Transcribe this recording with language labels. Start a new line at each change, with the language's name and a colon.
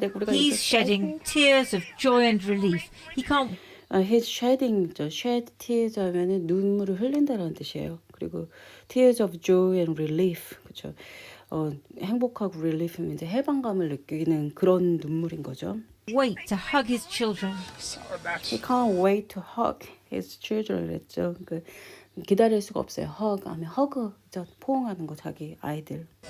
English: He's shedding tears of joy and relief. He can't He's shedding, shed tears
Korean: 하면은 눈물을 흘린다는 뜻이에요. 그리고
English: tears of joy and relief,
Korean: 그렇죠. 행복하고 relief는 이제 해방감을 느끼는 그런 눈물인 거죠.
English: wait to hug his children. He can't wait to hug his children.
Korean: 그랬죠. 기다릴 수가 없어요. hug 하면 hug, 포옹하는 거 자기 아이들.